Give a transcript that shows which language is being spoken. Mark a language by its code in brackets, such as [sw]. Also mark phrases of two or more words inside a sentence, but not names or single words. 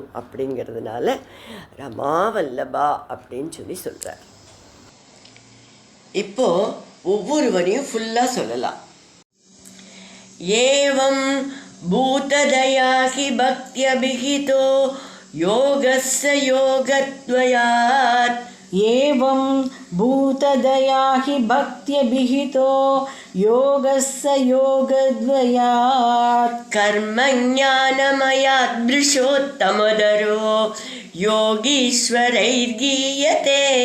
[ta] அப்படிங்கிறதுனால ரமாவல்லபா அப்படின்னு சொல்கிறார். இப்போது ஒவ்வொரு வரியும் ஃபுல்லாக சொல்லலாம். [sa] एवं भूतदयाहि भक्त्यभिहितो योगस्स योगद्वयात् एवं भूतदया हि भक्त्यभिहितो योगस्य योगद्वयात् कर्मज्ञानमयादृशोत्तमदरो योगीश्वरैर्गीयते